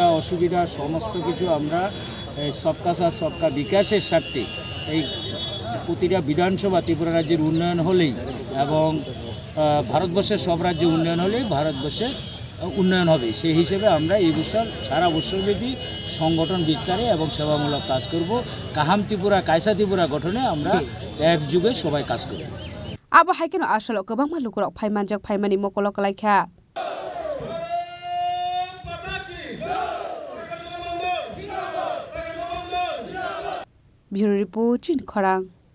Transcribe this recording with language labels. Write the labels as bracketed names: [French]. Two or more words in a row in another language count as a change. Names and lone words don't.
[Bangla] অসুবিধা সমস্ত কিছু আমরা [Hindi] सबका साथ सबका [Bangla] বিকাশের স্বার্থে এই প্রতিটা বিধানসভা ত্রিপুরা রাজ্যের উন্নয়ন হলেই এবং ভারতবর্ষের সব রাজ্যে উন্নয়ন হলেই ভারতবর্ষের উন্নয়ন হবে সেই হিসেবে আমরা এই বছর সারা বছরব্যাপী সংগঠন বিস্তারে এবং সেবামূলক কাজ করব [Kok Borok] কাহাম ত্রিপুরা কায়সা ত্রিপুরা [Bangla] গঠনে আমরা একযুগে সবাই কাজ করব [Kok Borok] abo haikeno ashalok gobang malukurok phaimanjak phaimani mokolok kalaikha [English] Bureau Report [Kok Borok] Chin Khorang